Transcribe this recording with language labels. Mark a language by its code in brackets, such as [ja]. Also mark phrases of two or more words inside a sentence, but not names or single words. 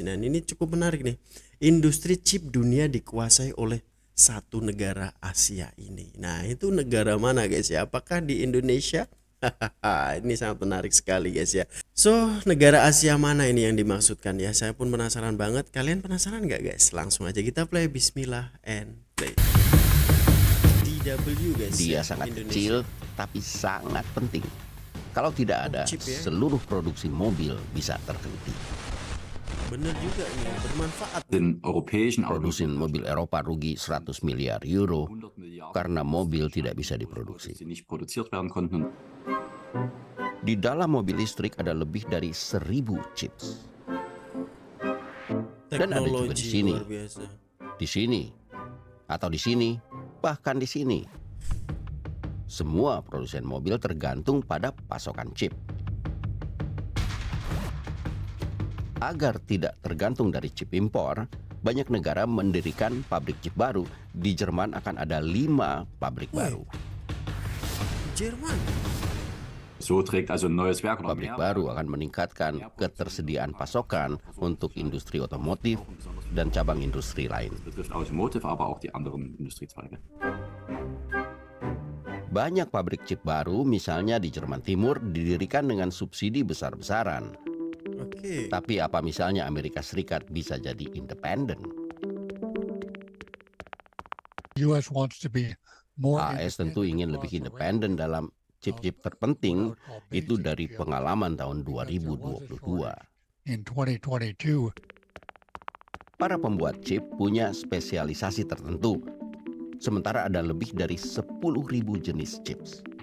[id] Nah ini cukup menarik nih. Industri chip dunia dikuasai oleh satu negara Asia ini. Nah itu negara mana guys ya? Apakah di Indonesia? Ini sangat menarik sekali guys ya. So negara Asia mana ini yang dimaksudkan ya? Saya pun penasaran banget. Kalian penasaran nggak guys? Langsung aja kita play. Bismillah [en] and play. [id] DW guys. Dia ya, sangat Indonesia. kecil tapi sangat penting. Kalau tidak ada, chip ya. seluruh produksi mobil bisa terhenti. Bener juga nih, bermanfaat. [de] Den europäischen [id] Produsen mobil Eropa rugi 100 miliar euro [de] 100 Milliarden [id] karena mobil tidak bisa diproduksi. [de] die nicht produziert werden konnten. [id] Di dalam mobil listrik ada lebih dari 1000 chips. Dan ada juga di Teknologi sini. luar biasa. Di sini, atau di sini, bahkan di sini. Semua produsen mobil tergantung pada pasokan chip. Agar tidak tergantung dari chip impor, banyak negara mendirikan pabrik chip baru. Di Jerman akan ada 5 pabrik baru. Jerman. [de] So trägt also ein neues Werk oder [id] Pabrik [de] mehr [id] baru akan meningkatkan ketersediaan pasokan untuk industri otomotif dan cabang industri lain. [de] Das betrifft Automotive, aber auch die anderen Industriezweige. [id] Banyak pabrik chip baru, misalnya di Jerman Timur, didirikan dengan subsidi besar-besaran. Oke. Tapi apa misalnya Amerika Serikat bisa jadi independen? [en] US wants to be more [id] AS tentu ingin lebih independen dalam chip-chip terpenting itu dari pengalaman tahun 2022. [en] in 2022. [id] Para pembuat chip punya spesialisasi tertentu, sementara ada lebih dari 10.000 jenis chips.